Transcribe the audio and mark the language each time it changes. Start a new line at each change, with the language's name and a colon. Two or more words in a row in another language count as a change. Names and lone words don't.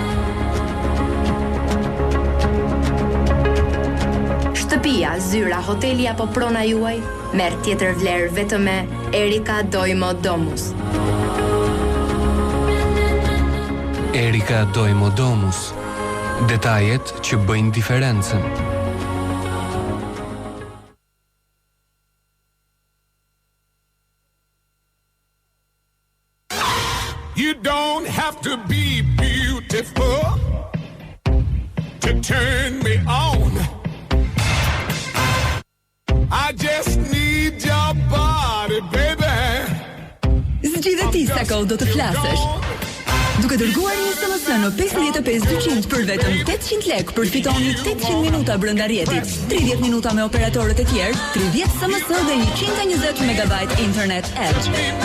Albanian: Shtëpia, zyra, hoteli apo prona juaj merr tjetër vlerë vetëm me Erika Doimo Domus. Erika Doimo Domus. Detajet që bëjnë diferencën.
English: You don't have to be beautiful to turn me on. I just need your body, baby.
Albanian: Zgjidhe ti sa kohë do të flasësh. Duke dërguar një SMS në 55200 për vetëm 800 lekë, përfitoni 800 minuta brenda rrjetit, 30 minuta me operatorët e tjerë, 30 SMS dhe 120 MB internet edge.